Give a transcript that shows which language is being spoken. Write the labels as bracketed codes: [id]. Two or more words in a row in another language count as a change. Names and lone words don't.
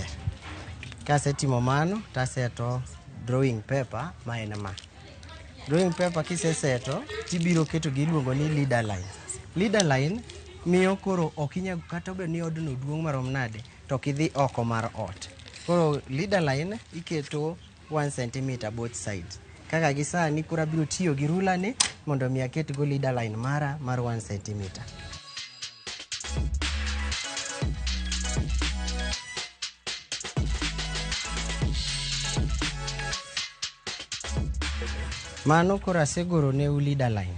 [luo] Kasetimo mano taseto [en] drawing paper [luo] ma en ma. [en] Drawing paper [luo] kiseseto tibiro keto giluongo ni [en] leader line. Leader line [luo] miyo koro okinya kata obedo ni odno duong' marom nade to kidhi oko mar ot. Koro [en] leader line [luo] iketo 1 cm [en] both sides. [luo] Kaka gisani kura biro tiyo gi ruler ni mondo mi aket go [en] leader line [luo] mara mar 1 cm. Mano koro asegoro ne [en] leader line.